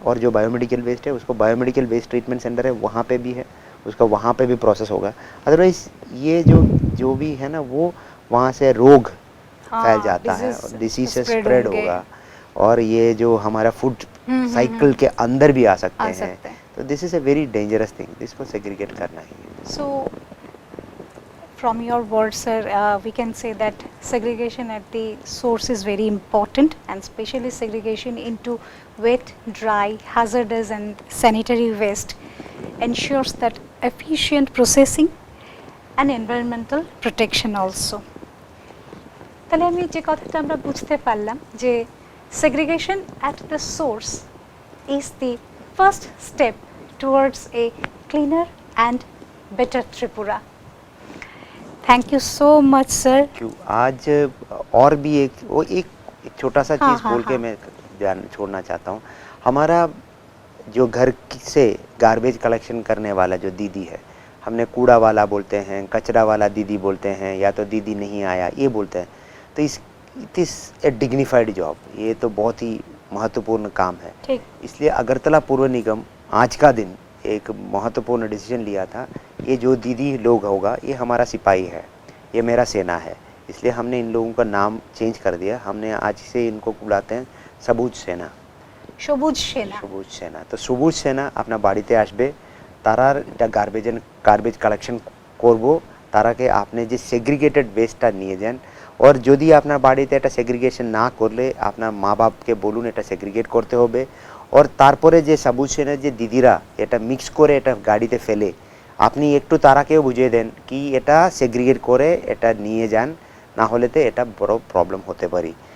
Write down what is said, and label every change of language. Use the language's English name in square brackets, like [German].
[Hindi] और जो biomedical waste है उसको बायोमेडिकल वेस्ट ट्रीटमेंट सेंटर है वहाँ पे भी है, उसका वहाँ पे भी प्रोसेस होगा। अदरवाइज ये जो भी है ना, वो वहाँ से रोग फैल जाता है और डिसीज स्प्रेड होगा, और ये जो हमारा फूड साइकिल के अंदर भी आ सकते हैं। [English] तो this is a very dangerous thing, [Hindi] इसको सेग्रीगेट करना ही। [English] So from your words, sir, we can say that segregation at the source is very important, and especially segregation into wet, dry, hazardous and sanitary waste ensures that efficient processing and environmental protection also. [Bangla] তাহলে আমি যে কথাটা আমরা বুঝতে পারলাম যে [English] segregation at the source is the first step towards a cleaner and better Tripura. Thank you so much sir. [Hindi] आज और भी एक छोटा सा चीज़ बोल के मैं छोड़ना चाहता हूँ। हमारा जो घर से गार्बेज कलेक्शन करने वाला जो दीदी है, हमने कूड़ा वाला बोलते हैं, कचरा वाला दीदी बोलते हैं, या तो दीदी नहीं आया ये बोलते हैं। तो [English] it is a dignified job, [Hindi] ये तो बहुत ही महत्वपूर्ण काम है। इसलिए अगरतला पूर्व निगम आज का दिन एक महत्वपूर्ण डिसीजन लिया था, ये जो दीदी लोग होगा ये हमारा सिपाही है, ये मेरा सेना है। इसलिए हमने इन लोगों का नाम चेंज कर दिया, हमने आज से इनको बुलाते हैं सबुज सेना। सबुज सेना। [Bangla] तो सबुज सेना अपना बाड़ीते आसबे, तारा এটা গার্বেজ কালেকশন করব, তারাকে আপনি যে সেগ্রিগেটেড ওয়েস্টটা নিয়ে যান। और যদি আপনার বাড়িতে এটা সেগ্রিগেশন না করলে আপনার মা বাপকে বলুন এটা সেগ্রিগেট করতে হবে। और তারপরে যে সবুজ সেনার যে দিদিরা এটা মিক্স করে এটা গাড়িতে ফেলে, আপনি একটু তারাকেও বুঝিয়ে দেন কি এটা সেগ্রিগেট করে এটা নিয়ে যান, না হলেতে এটা বড় প্রবলেম হতে পারে।